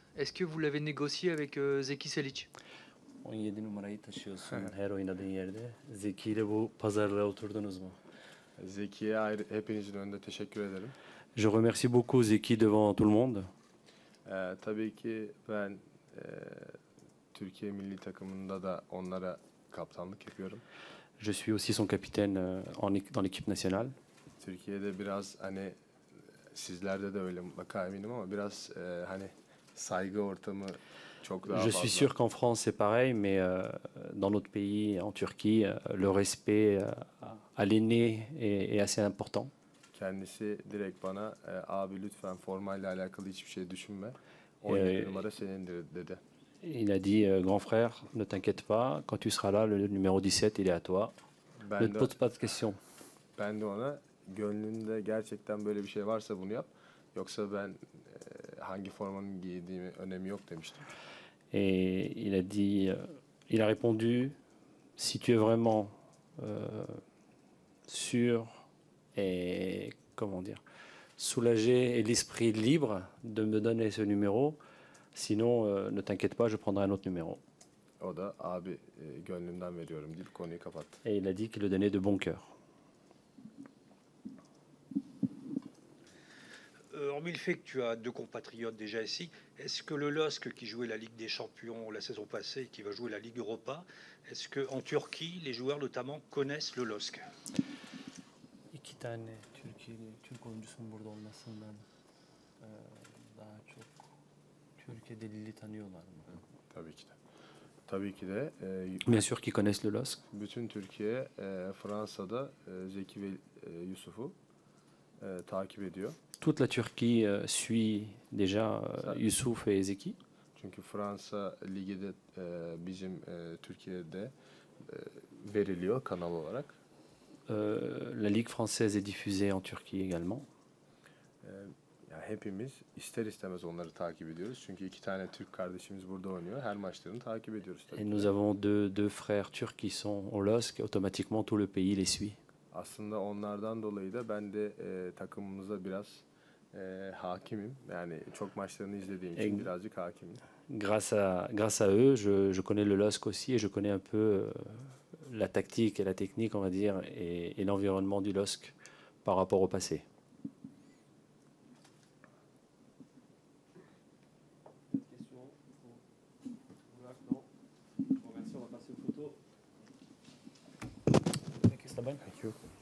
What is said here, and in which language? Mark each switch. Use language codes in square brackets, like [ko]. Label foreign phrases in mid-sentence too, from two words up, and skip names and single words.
[fr] Est-ce que vous l'avez négocié avec Zeki Selic? [tr] 17 numarayı taşıyorsun her oynadığın yerde. Zeki ile bu pazarlığa oturdunuz mu? Zeki'ye ayrı, hepinizin önünde teşekkür ederim. [fr] Je remercie beaucoup Zeki devant tout le monde. [tr] Tabii ki ben Türkiye milli takımında da onlara kaptanlık yapıyorum. [fr] Je suis aussi son capitaine dans l'équipe nationale. [tr] Türkiye'de biraz hani sizlerde de öyle mutlaka eminim ama biraz hani saygı ortamı çok daha [fr] Je [tr] fazla. [fr] suis sûr qu'en France c'est pareil, mais dans notre pays, en Turquie, le respect à l'aîné est assez important. [tr] Kendisi direkt bana abi lütfen formayla alakalı hiçbir şey düşünme. 17 numara senindir dedi. [fr] Il a dit, grand frère, ne t'inquiète pas, quand tu seras là, le numéro 17, il est à toi. Ne [tr] Ben [fr] te [tr] de, [fr] pose pas de questions. [tr] ben de ona gönlünde gerçekten böyle bir şey varsa bunu yap. Yoksa ben hangi formanın giydiğimi önemi yok demiştim. [fr] Et il a dit, il a répondu, si tu es vraiment sûr et, comment dire, soulagé et l'esprit libre de me donner ce numéro, sinon ne t'inquiète pas, je prendrai un autre numéro. [tr] O da abi gönlümden veriyorum deyip konuyu kapattı. [fr] Et il a dit qu'il le donnait de bon cœur. Hormis le fait que tu as deux compatriotes déjà ici, est-ce que le LOSC qui jouait la Ligue des Champions la saison passée et qui va jouer la Ligue Europa, est-ce qu'en Turquie, les joueurs notamment connaissent le LOSC? [tr] İki tane Türk oyuncusunun burada olmasından daha çok Türkiye'de Lille'i tanıyorlar mı? Tabii ki de. Tabii ki de [fr] Bien sûr qu'ils connaissent le LOSC. [tr] bütün Türkiye Fransa'da Zeki ve Yusuf'u takip ediyor. [fr] Toute la Turquie suit déjà Youssouf et Zeki. [tr] Çünkü Fransa ligi de bizim Türkiye'de veriliyor kanal olarak. [fr] La Ligue française est diffusée en Turquie également. [tr] Yani hepimiz ister istemez onları takip ediyoruz. Çünkü iki tane Türk kardeşimiz burada oynuyor. Her maçlarını takip ediyoruz tabii. [fr] Et nous avons deux frères turcs qui sont au LOSC. Automatiquement, tout le pays les suit. [tr] Aslında onlardan dolayı da ben de takımımıza biraz hakimim. Yani çok maçlarını izlediğim için birazcık hakimim. [fr] Grâce à eux, je connais le LOSC aussi et je connais un peu la tactique et la technique, on va dire, et l'environnement du LOSC par rapport au passé. [en] Thank you.